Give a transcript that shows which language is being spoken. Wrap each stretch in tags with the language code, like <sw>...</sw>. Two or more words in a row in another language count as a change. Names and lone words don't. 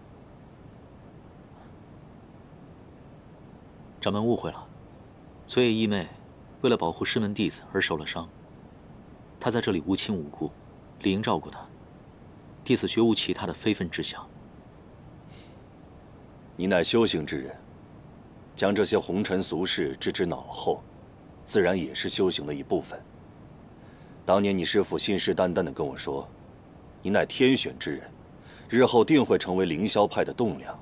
<zh>掌门误会了，昨夜义妹为了保護师门弟子而受了傷，她在這裡無親無故，理應照顧她。弟子絕無其他的非分之想。你乃修行之人，將這些紅塵俗事置之腦後，自然也是修行的一部分。當年你師父信誓旦旦地跟我說，你乃天選之人，日後定會成為凌霄派的棟梁。</zh>